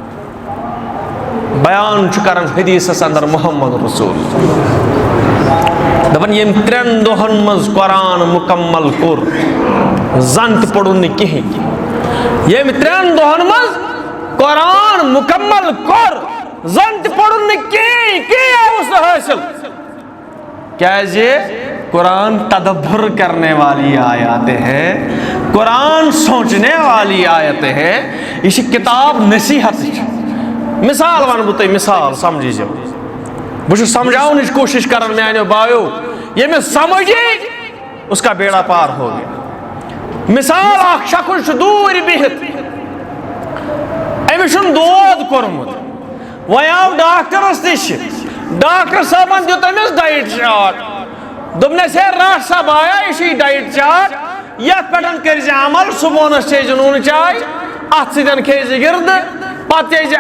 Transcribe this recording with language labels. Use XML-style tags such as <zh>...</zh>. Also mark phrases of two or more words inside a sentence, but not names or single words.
<ks>بیان چھُ کران حدیثس اندر محمد رسول دپان ییٚمۍ 3 دۄہن منٛز قرآن مُکمل کوٚر زن تہِ پوٚرُن نہٕ کِہینۍ ییٚمۍ 3 دۄہن منٛز قرآن مُکمل کوٚر زن تہِ پوٚرُن نہٕ کِہینۍ اوس نہٕ حٲصِل کیازِ</ks> <ur>قرآن تدبر کرنے والی آیاتیں ہیں قرآن سوچنے والی آیتیں ہیں</ur> <ks>یہ چھِ کتاب نصیحت مثال ون بہٕ تۄہہِ مثال سمجھیٖزیو بہٕ چھُس سمجھاونٕچ کوٗشِش کران میانیو بایو ییٚمِس سمجھی</ks> <ur>اس کا بیڑا پار ہو گیا</ur> <ks>مثال اکھ شخص چھُ دوٗرِ بِہِتھ أمِس چھُنہٕ دود کوٚرمُت وۄنۍ آو ڈاکٹرس نِش ڈاکٹر صٲبن دیُت أمِس</ks> <en>diet chart</en> <ks>دوٚپنس ہے رٹھ سا بایا یہِ چھُے</ks> <en>diet chart</en> <ks>یتھ پٮ۪ٹھ کٔرۍ زِ عمل صبحنس چیٚیہِ نوٗنہٕ چاے اتھ سۭتۍ کھیٚیہِ زِ گِردٕ پتہٕ چیٚیہِ زِ</ks>